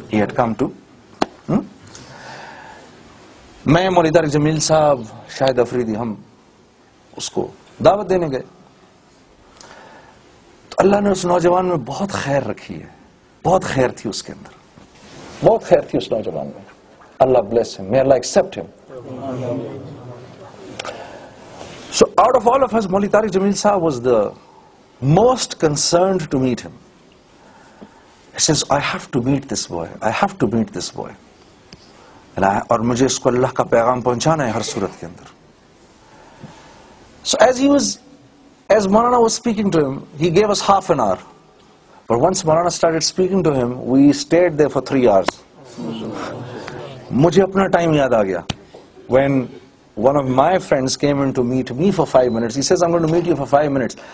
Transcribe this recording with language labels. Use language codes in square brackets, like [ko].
[en] He had come to [ur] میں مولوی طارق جمیل صاحب, شاہد افریدی, ہم اس کو دعوت دینے گئے. تو اللہ نے اس نوجوان میں بہت خیر رکھی ہے, بہت خیر تھی اس کے اندر, بہت خیر تھی اس نوجوان میں. [en] Allah bless him, may Allah accept him. So out of all of us, Maulvi Tariq Jameel Sahab was the most concerned to meet him. He says, I have to meet this boy, I have to meet this boy. [ur] اور مجھے اس کو اللہ کا پیغام پہنچانا ہے ہر صورت کے اندر. [en] So as Maulana was speaking to him, he gave us half an hour. But once Maulana started speaking to him, we stayed there for 3 hours. [ur] مجھے اپنا ٹائم یاد آ گیا. [en] When one of my friends came in to meet me for 5 minutes, he says, I'm going to meet you for 5 minutes.